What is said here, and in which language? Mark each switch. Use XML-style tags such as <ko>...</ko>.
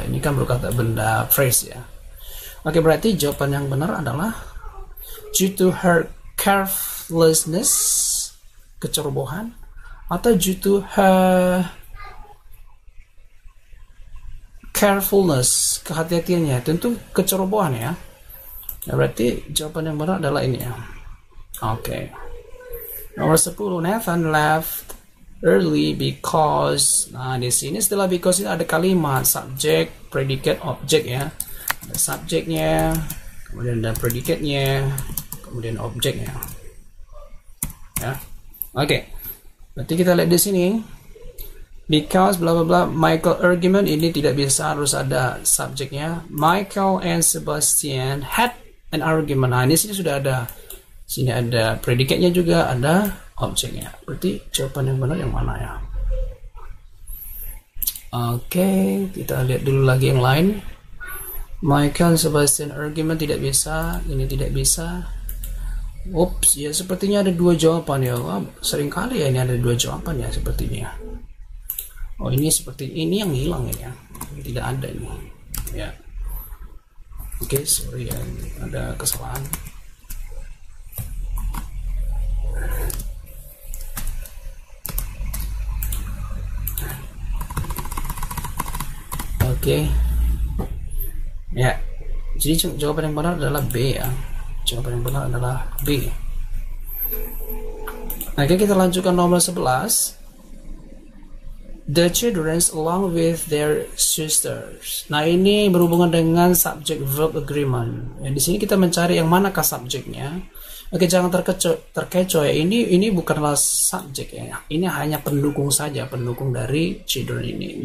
<id>Ini kan berupa kata benda, phrase ya. Oke, berarti jawaban yang benar adalah</id> <en>due to her carelessness,</en> <id>kecerobohan, atau</id> <en>due to her carefulness,</en> <id>kehati-hatiannya. Tentu kecerobohan ya. Nah, berarti jawaban yang benar adalah ini ya. Oke.</id> <en>Nomor 10, Nathan left early because.</en> <id>Nah, di sini setelah because ini ada kalimat subject, predicate, object ya. Ada subjeknya, kemudian ada predicate-nya, kemudian objeknya. Ya. Oke. Berarti kita lihat di sini. Because bla bla bla, Michael argument ini tidak bisa, harus ada subjeknya.</id> <en>Michael and Sebastian had an argument.</en> <id>Nah, ini sini sudah ada. Sini ada predikatnya juga, ada objeknya. Berarti jawaban yang benar yang mana ya? Oke, kita lihat dulu lagi yang lain. Michael and Sebastian argument tidak bisa, ini tidak bisa. Ups, ya sepertinya ada dua jawaban ya. Wah, seringkali ya ini ada dua jawaban ya sepertinya. Oh, ini seperti ini yang hilang ya. Ini tidak ada ini. Ya. Oke, sorry ya, ada kesalahan. Oke. Ya. Jadi jawaban yang benar adalah B ya. Jawaban yang benar adalah B. Oke, kita lanjutkan nomor 11.</id> <en>The children along with their sisters.</en> <id>Nah, ini berhubungan dengan subject verb agreement. Di sini kita mencari yang manakah subjeknya. Oke, jangan terkecoh ya. Ini bukanlah subjek ya. Ini hanya pendukung saja, pendukung dari children ini.</id>